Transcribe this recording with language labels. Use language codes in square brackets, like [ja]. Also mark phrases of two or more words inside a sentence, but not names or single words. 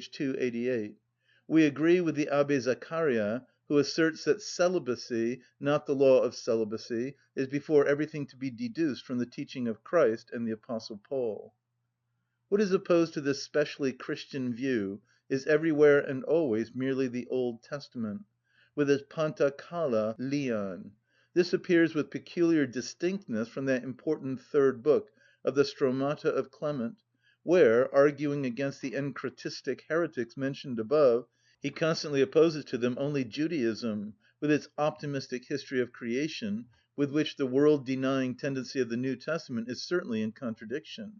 [en] 288, "We agree with the Abbé Zaccaria, who asserts that celibacy, not the law of celibacy, is before everything to be deduced from the teaching of Christ and the Apostle Paul." What is opposed to this specially Christian view is everywhere and always merely the Old Testament, with its [el] παντα καλα λιαν. [en] This appears with peculiar distinctness from that important third book of the Stromata of Clement, where, arguing against the encratistic heretics mentioned above, he constantly opposes to them only Judaism, with its optimistic history of creation, with which the world‐denying tendency of the New Testament is certainly in contradiction.